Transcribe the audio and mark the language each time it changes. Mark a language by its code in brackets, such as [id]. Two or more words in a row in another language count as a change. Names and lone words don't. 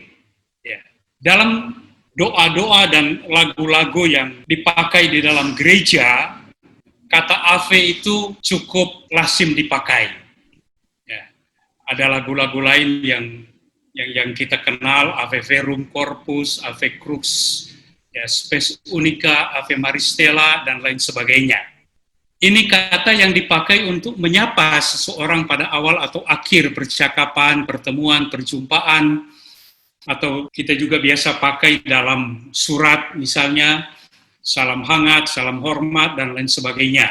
[id] Ya. Dalam doa-doa dan lagu-lagu yang dipakai di dalam gereja, kata Ave itu cukup lazim dipakai. Ya. Ada lagu-lagu lain yang kita kenal, Ave Verum Corpus, Ave Crux, ya, Spes Unica, Ave Maristela, dan lain sebagainya. Ini kata yang dipakai untuk menyapa seseorang pada awal atau akhir percakapan, pertemuan, perjumpaan, atau kita juga biasa pakai dalam surat, misalnya salam hangat, salam hormat, dan lain sebagainya.